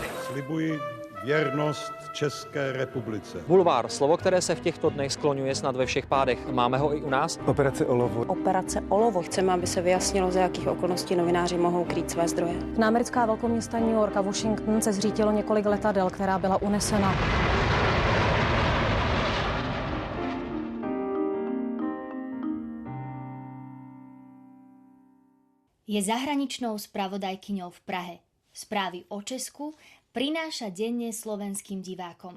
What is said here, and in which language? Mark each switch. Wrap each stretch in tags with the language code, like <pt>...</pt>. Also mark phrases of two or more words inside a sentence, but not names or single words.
<cs>Slibuji věrnost České republice. Bulvár, slovo, které se v těchto dnech skloňuje snad ve všech pádech. Máme ho i u nás? Operace Olovo. Operace Olovo. Chceme, aby se vyjasnilo, za jakých okolností novináři mohou krýt své zdroje. Na americká velkoměsta New York a Washington se zřítilo několik letadel, která byla unesena.</cs> <sk>Je zahraničnou spravodajkyňou v Prahe. Správy o Česku prináša denne slovenským divákom.</sk>